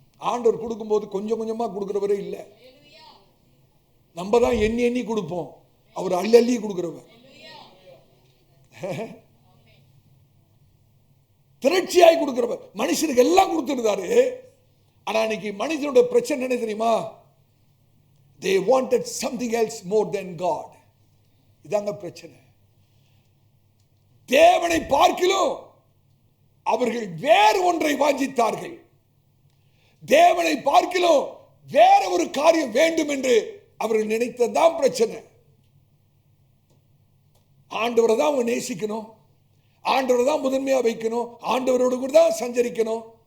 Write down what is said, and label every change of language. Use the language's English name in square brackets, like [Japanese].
[Tamil] ஆண்டவர் கொடுக்கும்போது கொஞ்சம் கொஞ்சமா கொடுக்கிறவரே இல்லை. நம்ம தான் எண்ணி எண்ணி கொடுப்போம், அவர் அள்ளி அள்ளி கொடுக்கிறவர். திரட்சியாய் கொடுக்கிறவர். மனுஷனுக்கு எல்லாம் கொடுத்திருந்தாரு. ஆனா இன்னைக்கு மனுஷனுடைய பிரச்சனை என்ன தெரியுமா? [English] They wanted something else more than God. [Tamil] இதாங்க பிரச்சனை. தேவனை பார்க்கிலும் அவர்கள் வேறு ஒன்றை வாஞ்சித்தார்கள். தேவனை பார்க்கிலும் வேற ஒரு காரியம் வேண்டும் என்று அவர்கள் நினைத்ததான் பிரச்சனை. ஆண்டவரை தான் அவங்க நேசிக்கணும், ஆண்டவரை தான் முதன்மையா வைக்கணும், ஆண்டவரோடு கூட தான் சஞ்சரிக்கணும்.